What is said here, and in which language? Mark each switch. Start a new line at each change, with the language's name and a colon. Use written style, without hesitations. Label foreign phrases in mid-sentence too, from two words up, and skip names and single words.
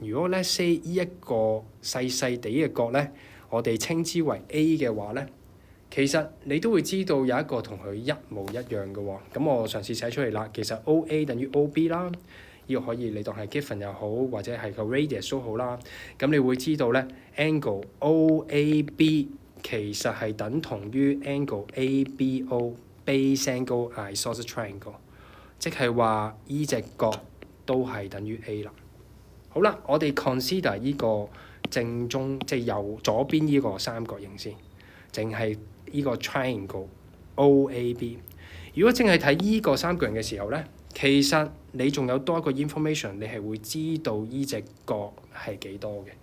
Cantonese: 如果咧 say 呢一個細細地嘅角咧，我哋稱之為 A 嘅話咧，其實你都會知道有一個同佢一模一樣嘅喎。咁我嘗試寫出嚟啦。其實 OA 等於 OB 啦，呢個可以你當係 given 又好，或者係個 radius 都好啦。咁你會知道咧 angle OAB 其實係等同於
English: angle ABO base angle isosceles triangle，
Cantonese: 即係話依隻角都係等於 A 啦。好啦，我哋 consider 呢個正中即係右左邊呢個三角形先，淨係呢個 triangle OAB。如果淨係睇依個三角形嘅時候咧，其實你仲有多一個 information， 你係會知道依隻角係幾多嘅。